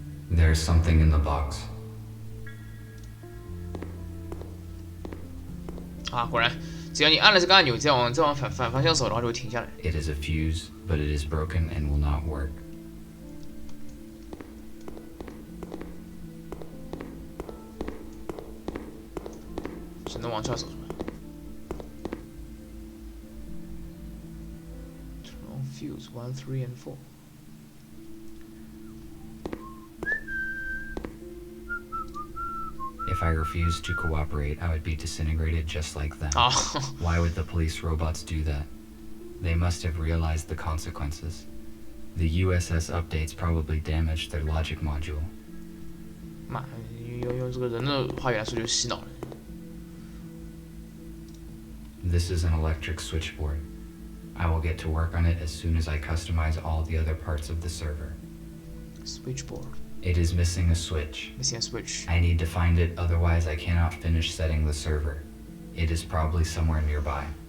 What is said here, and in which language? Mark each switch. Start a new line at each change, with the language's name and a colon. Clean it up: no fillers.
English: There's something in the box.
Chinese: 啊，果然，只要你按了这个按钮，再往反方向走，然后就会停下来。
English: It is a fuse, but it is broken and will not work.
Chinese: 只能往这走是吧 ？
English: Turn on fuse 1, 3, and 4. If I refused to cooperate, I would be disintegrated just like them.
Chinese: 啊，
English: Why would the police robots do that? They must have realized the consequences. The USS updates probably damaged their logic module.
Chinese: 妈，用这个人的话语来说就是洗脑了。
English: This is an electric switchboard. I will get to work on it as soon as I customize all the other parts of the server. Switchboard It is missing a switch. missing a switch. I need to find it, otherwise I cannot finish setting the server. It is probably somewhere nearby.